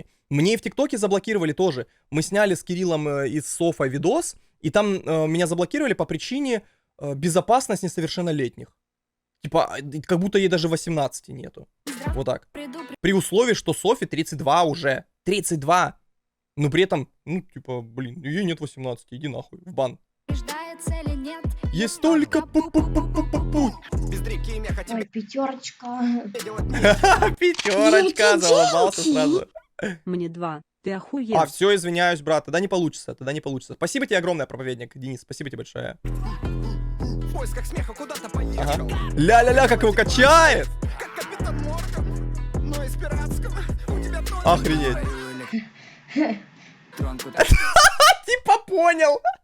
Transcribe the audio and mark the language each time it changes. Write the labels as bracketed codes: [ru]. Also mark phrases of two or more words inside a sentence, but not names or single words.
[ru] Мне и в ТикТоке заблокировали тоже. Мы сняли с Кириллом и с Софой видос, и там меня заблокировали по причине безопасности несовершеннолетних. Типа, как будто ей даже 18 нету. Вот так. При условии, что Софи 32 уже. 32! Но при этом, ну, типа, блин, ей нет 18, иди нахуй, в бан. Есть только пу-пу-пу-пу-пу-пу. Ой, пятерочка. Пятерочка, залыбался сразу. Мне 2. Ты охуел. А, все, извиняюсь, брат, тогда не получится, Спасибо тебе огромное, проповедник, Денис, спасибо тебе большое. Ага. Ля-ля-ля, как его качает! Охренеть. Типа понял.